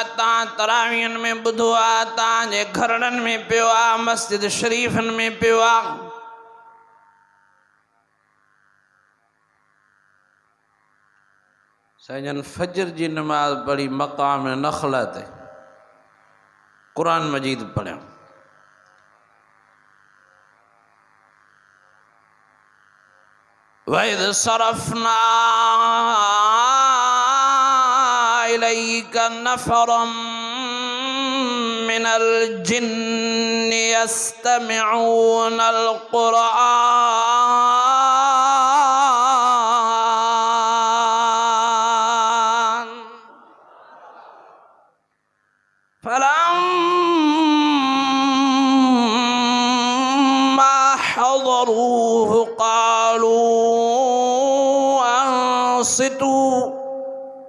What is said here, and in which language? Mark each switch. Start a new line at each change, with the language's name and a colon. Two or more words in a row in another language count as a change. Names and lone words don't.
Sindhi: तव्हां तरावीहनि में ॿुधो आहे, तव्हांजे घरनि में पियो आहे, मस्जिद शरीफ़नि में पियो आहे। साईं फजर जी नमाज़ पढ़ी मक़ाम नख़ल ते क़ुर मजीद पढ़ियो।
Arabic: وإذ صرفنا إليك نفرا من الجن يستمعون القرآن فلما حضروه قالوا أنصتوا